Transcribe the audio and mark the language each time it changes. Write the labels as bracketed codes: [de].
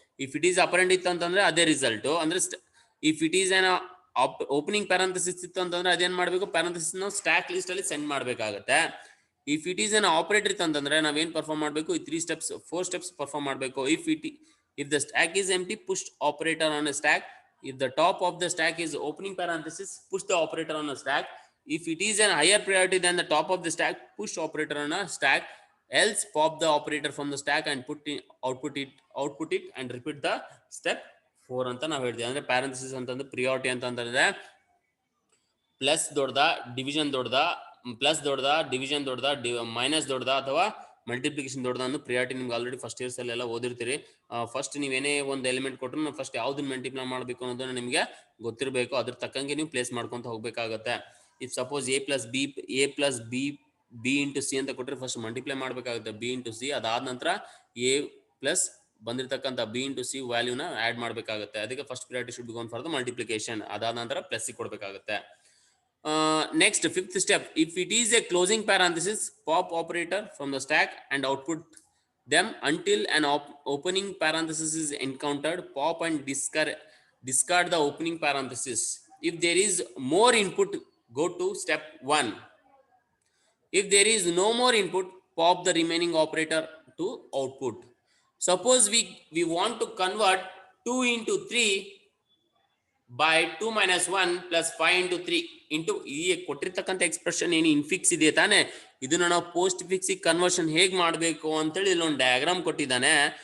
[en] if it is apparent [kn] ಇತ್ತು ಅಂತಂದ್ರೆ ಅದೇ ರಿಸಲ್ಟ್. ಅಂದ್ರೆ [en] if it is an opening parenthesis [kn] ಇತ್ತು ಅಂತಂದ್ರೆ ಅದೇನ್ ಮಾಡಬೇಕು, ಪ್ಯಾರಂಥಸಿಸ್ ನಾವು ಸ್ಟ್ಯಾಕ್ ಲಿಸ್ಟ್ ಅಲ್ಲಿ ಸೆಂಡ್ ಮಾಡಬೇಕಾಗುತ್ತೆ. [en] if it is an operator [kn] ಅಂತಂದ್ರೆ ನಾವೇನ್ ಪರ್ಫಾರ್ಮ್ ಮಾಡಬೇಕು, ಈ 3 ಸ್ಟೆಪ್ಸ್ 4 ಸ್ಟೆಪ್ಸ್ ಪರ್ಫಾರ್ಮ್ ಮಾಡಬೇಕು. [en] If the stack is empty, push operator on a stack. If the top of the stack is opening parenthesis, push the operator on a stack. If it is an higher priority than the top of the stack, push operator on a stack. Else pop the operator from the stack and output it and repeat the step 4 [kn] ಅಂತ ನಾವು ಹೇಳ್ತೀವಿ. ಅಂದ್ರೆ ಪ್ಯಾರಂಥಸಿಸ್ ಅಂತಂದ್ರೆ priority ಅಂತಂದ್ರೆ plus ದೊಡ್ಡದ, division ದೊಡ್ಡದ, plus ದೊಡ್ಡದ, division ದೊಡ್ಡದ, ಮೈನಸ್ ದೊಡ್ಡದ ಅಥವಾ ಮಲ್ಟಿಪ್ಲಿಕೇಶನ್ ದೊಡ್ಡದ ಅನ್ನೋ ಪ್ರಿಯಾರಿಟಿ ನಿಮ್ಗೆ ಆಲ್ರೆಡಿ ಫಸ್ಟ್ ಇಯರ್ಸ್ ಅಲ್ಲೆಲ್ಲ ಓದಿರ್ತೀರಿ. ಫಸ್ಟ್ ನೀವೇನೇ ಒಂದು ಎಲಿಮೆಂಟ್ ಕೊಟ್ಟರು ಫಸ್ಟ್ ಯಾವ್ದನ್ನ ಮಲ್ಟಿಪ್ಲೈ ಮಾಡಬೇಕು ಅನ್ನೋದನ್ನ ನಿಮಗೆ ಗೊತ್ತಿರಬೇಕು. ಅದ್ರ ತಕ್ಕಂಗೆ ನೀವು ಪ್ಲೇಸ್ ಮಾಡ್ಕೊಂತ ಹೋಗ್ಬೇಕಾಗತ್ತೆ. [en] if suppose A plus B into C [kn] ಅಂತ ಕೊಟ್ಟರೆ ಫಸ್ಟ್ ಮಲ್ಟಿಪ್ಲೈ ಮಾಡಬೇಕಾಗುತ್ತೆ ಬಿ ಇಂಟು ಸಿ. ಅದಾದ ನಂತರ ಎ ಪ್ಲಸ್ ಬಂದಿರತಕ್ಕಂಥ ಬಿ ಇಂಟು ಸಿ ವ್ಯಾಲ್ಯೂನ ಆ್ಯಡ್ ಮಾಡಬೇಕಾಗುತ್ತೆ. ಅದಕ್ಕೆ [en] First priority should gone for the multiplication. [kn] ಅದಾದ ನಂತರ ಪ್ಲಸ್ ಸಿ ಕೊಡಬೇಕಾಗುತ್ತೆ. [en] Next, fifth step, if it is a closing parenthesis, pop operator from the stack and output them until an opening parenthesis is encountered. Pop and discard the opening parenthesis. If there is more input, go to step 1. If there is no more input, pop the remaining operator to output. Suppose we want to convert 2 into 3 by 2 minus 1 plus 5 into 3 into [kn] ಈ ಕೊಟ್ಟಿರ್ತಕ್ಕಂಥ expression ಏನು ಇನ್ಫಿಕ್ಸ್ ಇದೆ ತಾನೆ, ಇದನ್ನ ನಾವು post ಫಿಕ್ಸಿಗೆ conversion ಹೇಗೆ ಮಾಡಬೇಕು ಅಂತೇಳಿ ಇಲ್ಲೊಂದು ಡಯಾಗ್ರಾಮ್ ಕೊಟ್ಟಿದ್ದಾನೆ.